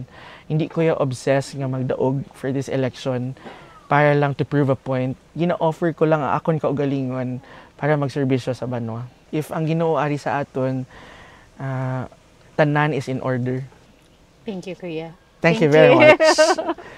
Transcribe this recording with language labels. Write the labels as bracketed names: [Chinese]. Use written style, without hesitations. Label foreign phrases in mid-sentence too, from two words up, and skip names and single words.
[Hiligaynon] Hindi ko obsess nga magdaog [English] for this election [Hiligaynon] para lang [English] to prove a point. [Hiligaynon] Gina-offer ko lang ang akon kaugalingon para magserbisyo sa banwa. If ang Ginoo ari sa aton, tanan [English] is in order. Thank you, Kuya. Thank you very much.